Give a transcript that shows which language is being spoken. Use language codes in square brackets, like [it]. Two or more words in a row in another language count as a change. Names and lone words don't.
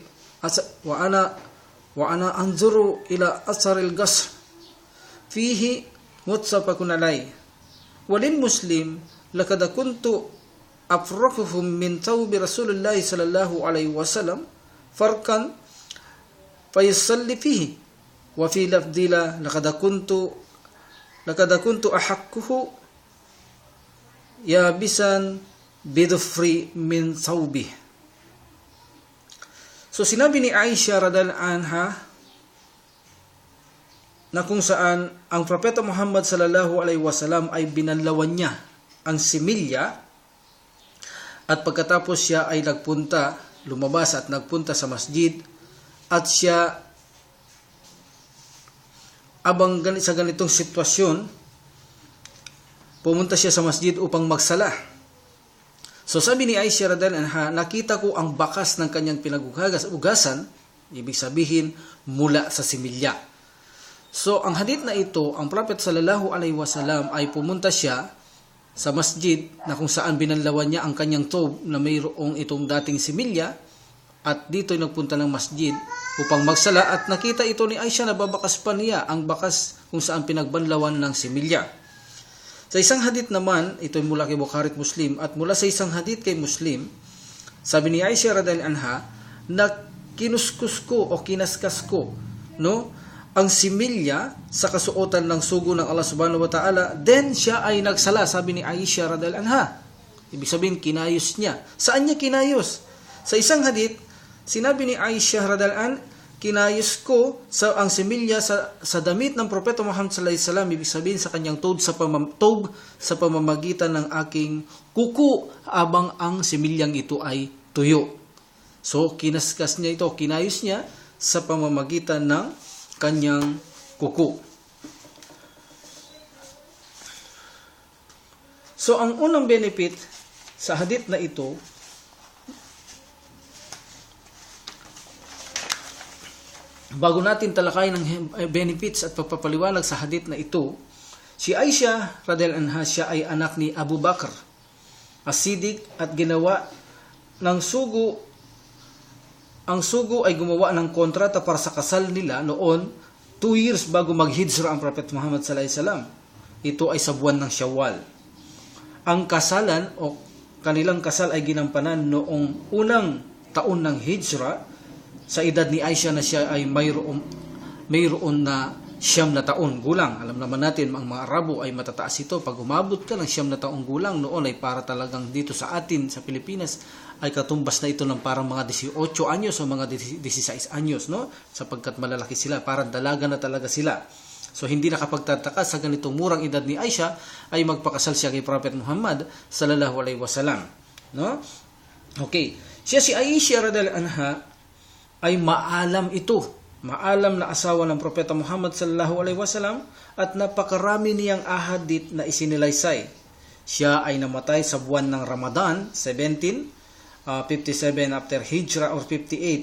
[ar] وأنا أنظر إلى أثر الغسل فيه متفق عليه وللمسلم لقد كنت أفركه من ثوبي رسول الله صلى الله عليه وسلم فركا فيصلي فيه وفي لفظ له لقد كنت أحكه يابسا بظفري من ثوبي. [tl] So sinabi ni Aisha [ar] رضي الله عنها [tl] na kung saan ang Propeta Muhammad [ar] صلى الله عليه وسلم [tl] ay binanlawan niya ang similya at pagkatapos siya ay lumabas at nagpunta sa masjid at siya sa ganitong sitwasyon, pumunta siya sa masjid upang magsala. So sabi ni Aisha [ar] رضي الله عنها, [tl] nakita ko ang bakas ng kanyang pinag-ugasan, ibig sabihin mula sa similya. So ang hadith na ito, ang Prophet [ar] صلى الله عليه وسلم [tl] ay pumunta siya sa masjid na kung saan binanlawan niya ang kanyang tob na mayroong itong dating similya, at dito ay nagpunta ng masjid upang magsala at nakita ito ni Aisha na babakas pa niya ang bakas kung saan pinagbanlawan ng similya. Sa isang hadith naman, ito ay mula kay Bukhari at Muslim, at mula sa isang hadith kay Muslim, sabi ni Aisha [ar] رضي الله عنها [tl] na kinuskus ko o kinaskas ko ang similya sa kasuotan ng sugo ng Allah [ar] سبحانه وتعالى, [tl] then siya ay nagsala, sabi ni Aisha [ar] رضي الله عنها. [tl] Ibig sabihin, kinayos niya. Saan niya kinayos? Sa isang hadith, sinabi ni Aisha [ar] رضي الله عنها, [tl] kinayos ko ang similya sa damit ng Propeta Muhammad [ar] صلى الله عليه وسلم, [tl] ibig sabihin sa kanyang tob sa pamamagitan ng aking kuko abang ang similyang ito ay tuyo. So kinaskas niya ito, kinayos niya sa pamamagitan ng kanyang kuko. So ang unang benefit sa hadith na ito, bago natin talakayin ang benefits at pagpapaliwanag sa hadith na ito, si Aisha [ar] رضي الله عنها, [tl] siya ay anak ni Abu Bakr as-Siddiq at ginawa ng sugo. Ang sugo ay gumawa ng kontrata para sa kasal nila noon 2 years bago maghijra ang Prophet Muhammad [ar] صلى الله عليه وسلم. [tl] Ito ay sa buwan ng Shawwal. Ang kasalan o kanilang kasal ay ginampanan noong unang taon ng hijra, sa edad ni Aisha na siya ay mayroon na 9 na taon gulang. Alam naman natin, ang mga Arabo ay matataas ito. Pag umabot ka ng 9 na taong gulang, noon ay para talagang dito sa atin, sa Pilipinas, ay katumbas na ito ng parang mga 18 anyos o mga 16 anyos, no? Sapagkat malalaki sila, parang dalaga na talaga sila. So hindi nakapagtataka sa ganitong murang edad ni Aisha ay magpakasal siya kay Prophet Muhammad [ar] صلى الله عليه وسلم, [tl] no? Okay. Siya si Aisha [ar] رضي الله عنها [tl] ay maalam na asawa ng Propeta Muhammad [ar] صلى الله عليه وسلم [tl] at napakarami niyang ahadith na isinilaysay. Siya ay namatay sa buwan ng Ramadan 57 after Hijrah or 58.